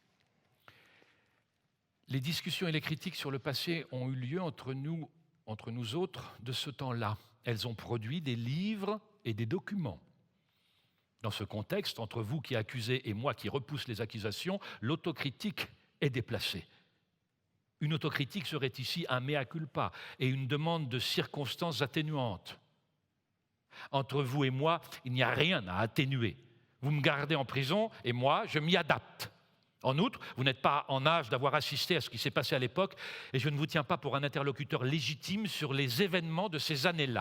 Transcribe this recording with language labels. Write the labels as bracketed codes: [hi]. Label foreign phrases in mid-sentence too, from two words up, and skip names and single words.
[fr] Les discussions et les critiques sur le passé ont eu lieu entre nous autres de ce temps-là. Elles ont produit des livres et des documents. Dans ce contexte, entre vous qui accusez et moi qui repousse les accusations, l'autocritique est déplacée. Une autocritique serait ici un [la] mea culpa [fr] et une demande de circonstances atténuantes. Entre vous et moi, il n'y a rien à atténuer. Vous me gardez en prison et moi, je m'y adapte. En outre, vous n'êtes pas en âge d'avoir assisté à ce qui s'est passé à l'époque et je ne vous tiens pas pour un interlocuteur légitime sur les événements de ces années-là.